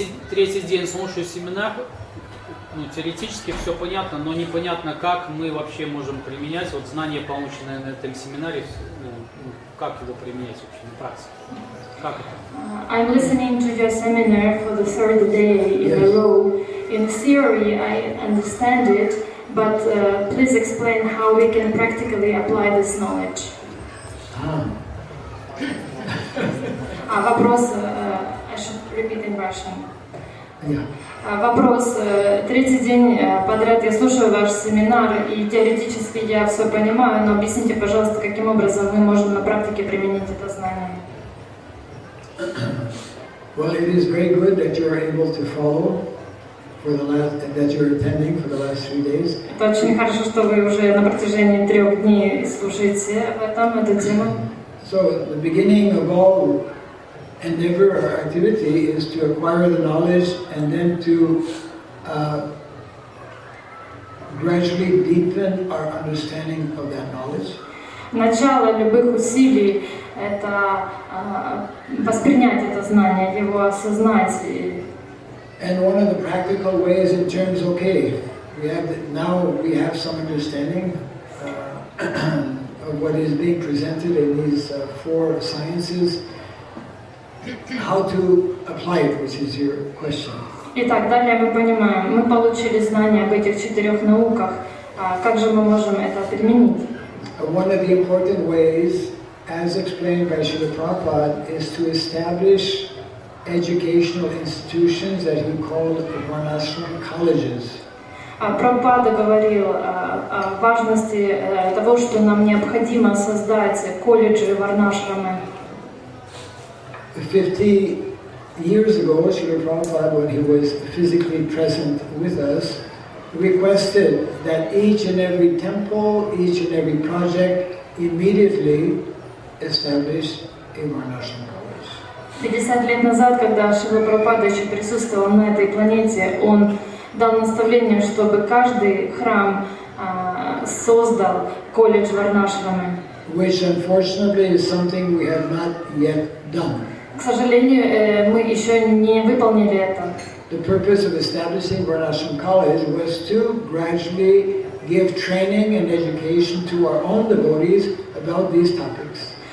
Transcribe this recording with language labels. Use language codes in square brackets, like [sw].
[ru] Третий день слушаю семинар. Теоретически все понятно, но непонятно, как мы вообще можем применять вот знания, полученные на этом семинаре, как его применять вообще на практике. Как это? [en] I'm listening to your seminar for the third day in a row. In theory, I understand it, but please explain how we can practically apply this knowledge. [ru] Вопрос, [en] I should repeat in Russian. Yeah. [ru] Вопрос. Третий день подряд я слушаю ваш семинар, и теоретически я все понимаю, но объясните, пожалуйста, каким образом мы можем на практике применить это знание. [en] Well, it is very good that you are able to follow that you're attending for the last 3 days. [ru] Это очень хорошо, что вы уже на протяжении 3 дней слушаете эту тему. [en] So the beginning of all endeavor or activity is to acquire the knowledge and then to gradually deepen our understanding of that knowledge. [ru] Начало любых усилий – это воспринять это знание, его осознать. [en] And one of the practical ways in terms, okay, now we have some understanding of what is being presented in these 4 sciences. How to apply it, which is your question. [ru] Итак, далее мы понимаем, мы получили знания об этих 4 науках, как же мы можем это применить? [en] One of the important ways, as explained by Srila Prabhupada, is to establish educational institutions that he called Varnashram colleges. [ru] Прабхупада говорил о важности того, что нам необходимо создать колледжи варнашрамы. [en] 50 years ago, Srila Prabhupada, when he was physically present with us, requested that each and every temple, each and every project immediately establish a Varnashram college. [ru] 50 лет назад, когда Шрила Прабхупада еще присутствовал на этой планете, он дал наставление, чтобы каждый храм создал колледж Варнашрамы. [en] Which unfortunately is something we have not yet done. [ru] К сожалению, мы еще не выполнили это. [en] The purpose of establishing Varnashram College was to gradually give training and education to our own devotees about these topics.